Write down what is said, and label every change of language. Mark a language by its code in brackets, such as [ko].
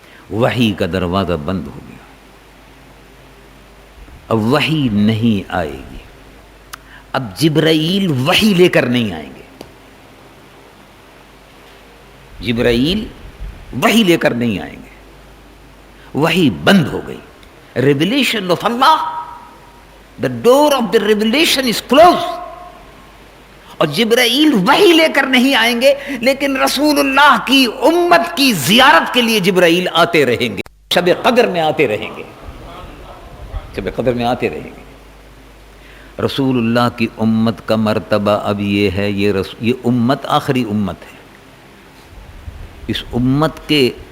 [ur] وحی کا دروازہ بند ہو گیا، اب وحی نہیں آئے گی. اب جبرائیل وحی لے کر نہیں آئیں گے، جبرائیل وحی لے کر نہیں آئیں گے. وحی بند ہو گئی. [en] Revelation of Allah, the door of the revelation is closed. [ur] اور جبرائیل وحی لے کر نہیں آئیں گے، لیکن رسول اللہ کی امت کی زیارت کے لیے جبرائیل آتے رہیں گے. شب قدر میں آتے رہیں گے، شب قدر میں آتے رہیں گے. رسول اللہ کی امت کا مرتبہ اب یہ ہے، یہ امت آخری امت ہے. اس امت کے